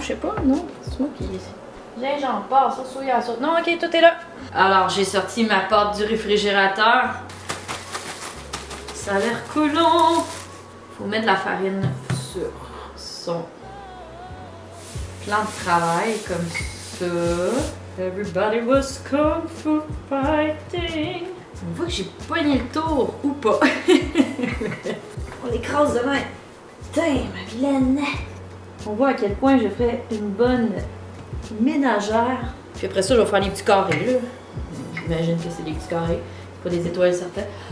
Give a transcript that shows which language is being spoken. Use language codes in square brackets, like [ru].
[fr] Je sais pas, non? C'est moi qui... Gingembre, porc, sauce soya, sauce... Non, ok, tout est là. Alors, j'ai sorti ma pâte du réfrigérateur. Ça a l'air collant. Faut mettre de la farine sur son plan de travail, comme ça. [en] Everybody was kung fu fighting. [fr] On voit que j'ai pogné le tour, ou pas. On l'écrase de même. Putain, ma vilaine. On voit à quel point je ferais une bonne ménagère. Puis après ça, je vais faire des petits carrés, là. J'imagine que c'est des petits carrés, pas des étoiles certaines.